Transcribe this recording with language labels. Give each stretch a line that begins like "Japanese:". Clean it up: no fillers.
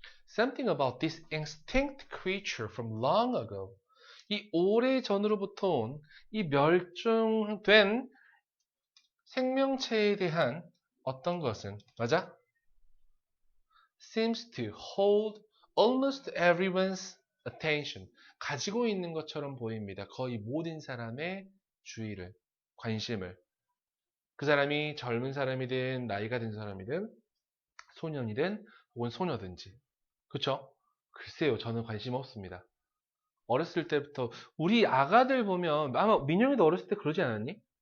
English: Something about this extinct creature from long ago.
Korean: 이 오래전으로부터 온 이 멸종된 생명체에 대한 어떤 것은, 맞아?
English: Seems to hold almost everyone's attention.
Korean: 가지고 있는 것처럼 보입니다. 거의 모든 사람의 주의를, 관심을. 그 사람이 젊은 사람이든 나이가 든 사람이든 소년이든 혹은 소녀든지. 그쵸? 글쎄요, 저는 관심 없습니다. 어렸을 때부터 우리 아가들 보면 아마 민영이도 어렸을 때 그러지 않았니?